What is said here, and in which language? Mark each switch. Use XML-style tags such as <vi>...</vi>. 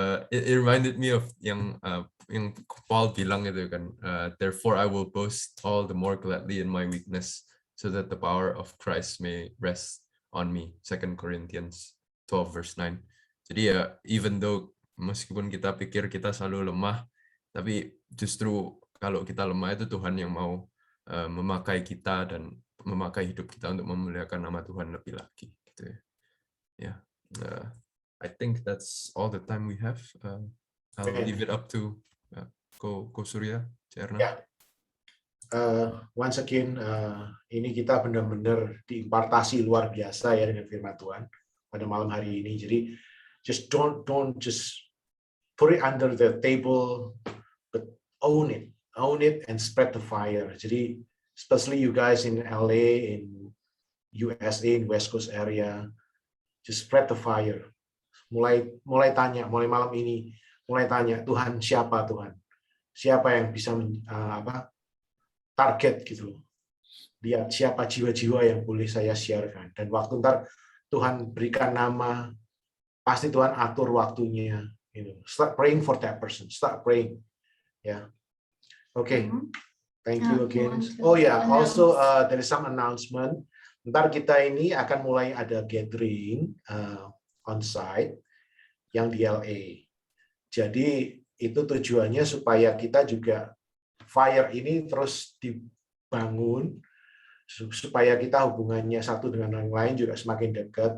<en>It reminded me of</en> <id>yang Paul bilang itu kan,</id> <en>therefore I will boast all the more gladly in my weakness, so that the power of Christ may rest on me. 2 Corinthians 12 verse 9.</en> <id>Jadi</id> <en>even though</en> <id>meskipun kita pikir kita selalu lemah, tapi justru kalau kita lemah itu Tuhan yang mau memakai kita dan memakai hidup kita untuk memuliakan nama Tuhan lebih lagi gitu ya.</id> <en>I think that's all the time we have. I'll leave it up to Ko Surya, Cerna. Once again,</en> <id>ini kita benar-benar diimpartasi luar biasa ya dengan firman Tuhan pada malam hari ini. Jadi</id> <en>just don't just put it under the table, but own it and spread the fire.</en> <id>Jadi</id> <en>especially you guys in LA, in USA, in West Coast area, just spread the fire.</en> <id>Mulai malam ini mulai tanya, Tuhan siapa, Tuhan siapa yang bisa target gitu, lihat siapa jiwa-jiwa yang boleh saya siarkan, dan waktu ntar Tuhan berikan nama, pasti Tuhan atur waktunya.</id> <en>Start praying for that person, start praying ya. Okay. Thank you again. Oh yeah, also there is some announcement.</en> <id>Ntar kita ini akan mulai ada</id> <en>gathering on site</en> <id>yang di LA. Jadi itu tujuannya supaya kita juga fire ini terus dibangun, supaya kita hubungannya satu dengan yang lain juga semakin dekat.</id>